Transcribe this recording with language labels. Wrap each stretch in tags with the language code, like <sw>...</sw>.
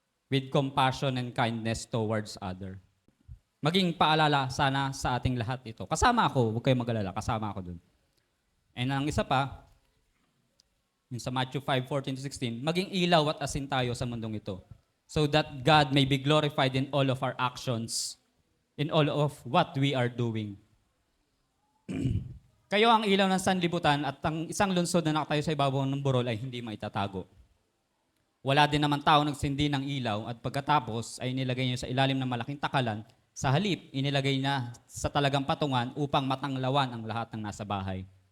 <en>With compassion and kindness towards other.</en> <tl>Maging paalala sana sa ating lahat ito. Kasama ako, huwag kayong mag-alala, kasama ako dun. And ang isa pa, yung sa Matthew 5:14-16, maging ilaw at asin tayo sa mundong ito.</tl> <en>So that God may be glorified in all of our actions, in all of what we are doing.</en> <tl>Kayo ang ilaw ng sanlibutan at ang isang lungsod na nakatayo sa ibabaw ng burol ay hindi maitatago. Wala din naman tao nagsindi ng ilaw at pagkatapos ay inilagay niya sa ilalim ng malaking takalan. Sa halip, inilagay na sa talagang patungan upang matanglawan ang lahat ng nasa bahay.</tl>